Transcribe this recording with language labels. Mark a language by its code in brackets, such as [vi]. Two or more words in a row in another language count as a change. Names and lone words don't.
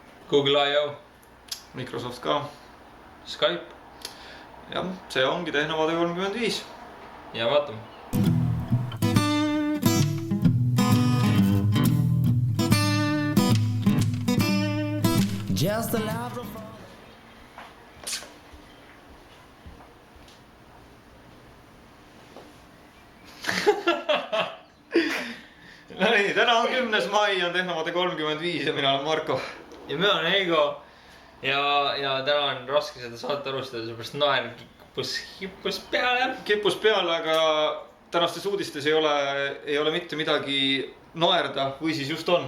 [et] Google I.O. Microsoft ka. Skype. Jah, see ongi Tehnovaade 35. Ja vaatame. Just a loud of No nii, täna on 10. mai, on Tehnovaade 35 ja mina olen Marko. Ja me olen Heigo. Ja täna on raske seda saate alustada, seepärast naer kippus peale. Kippus peale, aga tänastes uudistes ei ole mitte midagi naerda või siis just on.